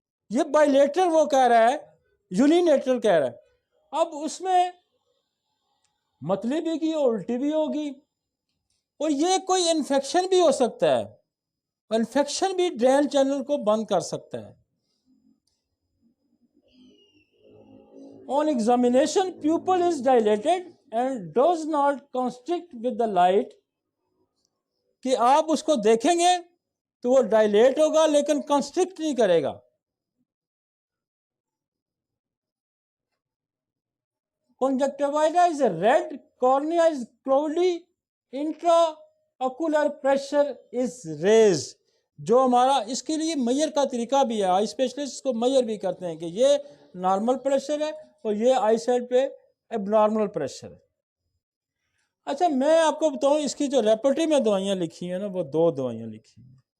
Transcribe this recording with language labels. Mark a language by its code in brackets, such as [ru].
[ur] یہ بائیلیٹرل وہ کہہ رہا ہے, یونیلیٹرل کہہ رہا ہے. اب اس میں متلی بھی کی الٹی بھی ہوگی, اور یہ کوئی انفیکشن بھی ہو سکتا ہے. انفیکشن بھی ڈرین چینل کو بند کر سکتا ہے. [en] On examination, pupil is dilated and does not constrict with the light. [ur] کہ آپ اس کو دیکھیں گے تو وہ ڈائلیٹ ہوگا لیکن کنسٹرکٹ نہیں کرے گا. [en] Conjunctivitis is red, cornea is cloudy, intraocular pressure is raised. [ur] جو ہمارا اس کے لیے میئر کا طریقہ بھی ہے, آئی اسپیشلسٹ کو میئر بھی کرتے ہیں کہ یہ نارمل پریشر ہے اور یہ آئی سائڈ پہ اب نارمل پریشر ہے. اچھا میں آپ کو بتاؤں, اس کی جو ریپرٹری میں دوائیاں لکھی ہیں نا, وہ 2 دوائیاں لکھی ہیں.